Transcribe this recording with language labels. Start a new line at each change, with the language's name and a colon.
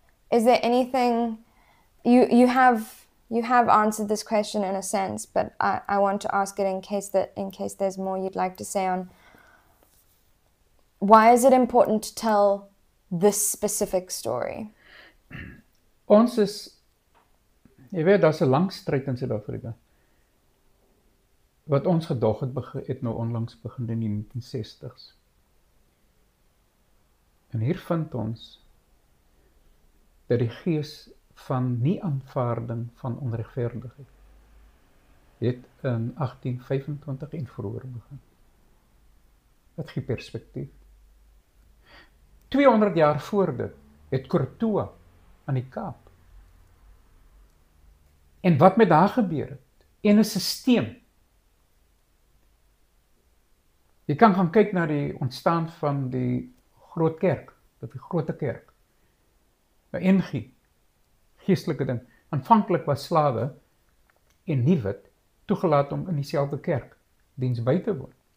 English: Is there anything you have answered this question in a sense, but I want to ask it in case there's more you'd like to say on why is it important to tell this specific story?
Afrikaans: Ons is, jy weet, daar's 'n lang stryd in Suid-Afrika. Wat ons gedog het nou onlangs begin in die 1960s. En hier vind ons dat die gees van nie aanvaarding van onregverdigheid het in 1825 en vroeër begin. Dit gee perspektief. 200 jaar voor dit het Kortoa aan die Kaap. En wat met daar gebeur het? En 'n stelsel. Jy kan gaan kyk na die ontstaan van die groot kerk, die grote kerk. 'n NG, geestelike ding. Aanvanklik was slawe en nie wit toegelaat om in dieselfde kerk diens by te woon.